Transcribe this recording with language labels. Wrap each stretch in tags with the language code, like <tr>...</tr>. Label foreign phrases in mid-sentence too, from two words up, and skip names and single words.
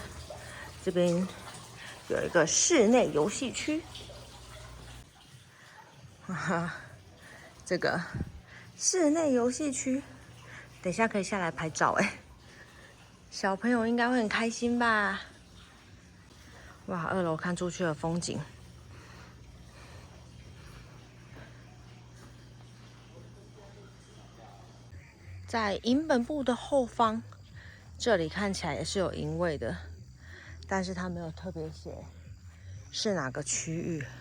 <zh>這邊有一個室內遊戲區，哈哈，這個室內遊戲區，等一下可以下來拍照哎。小朋友應該會很開心吧？哇 ，2樓看出去的風景，在營本部的後方，這裡看起來也是有營位的，但是它沒有特別寫是哪個區域。</zh>